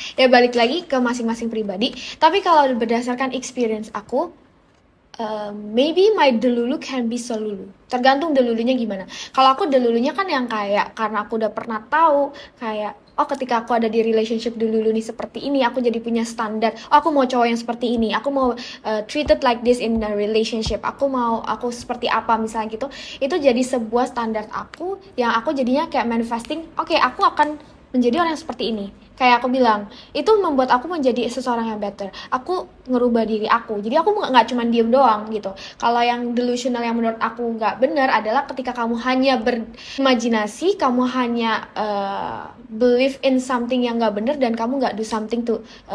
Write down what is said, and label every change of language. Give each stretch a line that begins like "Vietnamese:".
Indonesian: Ya balik lagi ke masing-masing pribadi. Tapi kalau berdasarkan experience aku,
English: maybe my delulu can be solulu.
Indonesian: Tergantung delulunya gimana. Kalau aku delulunya kan yang kayak karena aku udah pernah tahu kayak oh ketika aku ada di relationship delulu nih seperti ini, aku jadi punya standar. Oh, aku mau cowok yang seperti ini.
English: Aku mau treated like this in a relationship.
Indonesian: Aku seperti apa misalnya gitu. Itu jadi sebuah standar aku yang aku jadinya kayak manifesting. Oke, aku akan menjadi orang yang seperti ini. Kayak aku bilang, itu membuat aku menjadi seseorang yang better. Aku ngerubah diri aku. Jadi aku nggak cuma diem doang gitu. Kalau yang delusional yang menurut aku nggak benar adalah ketika kamu hanya berimajinasi, kamu hanya
English: believe in something
Indonesian: yang nggak benar dan kamu nggak
English: do something to